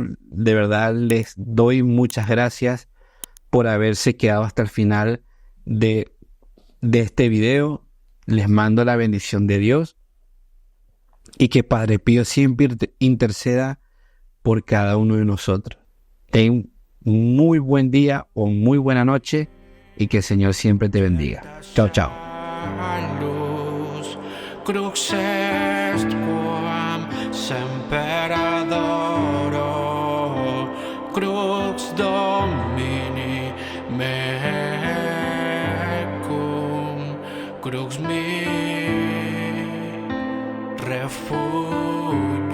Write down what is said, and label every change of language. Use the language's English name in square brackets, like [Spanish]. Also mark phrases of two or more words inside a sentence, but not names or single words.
[Spanish] De verdad les doy muchas gracias por haberse quedado hasta el final de este video. Les mando la bendición de Dios y que Padre Pío siempre interceda por cada uno de nosotros. Ten un muy buen día o muy buena noche y que el Señor siempre te bendiga. Chao, chao. [Latin] Crux est quam semper adoro, crux Domini mecum, crux mi refugio.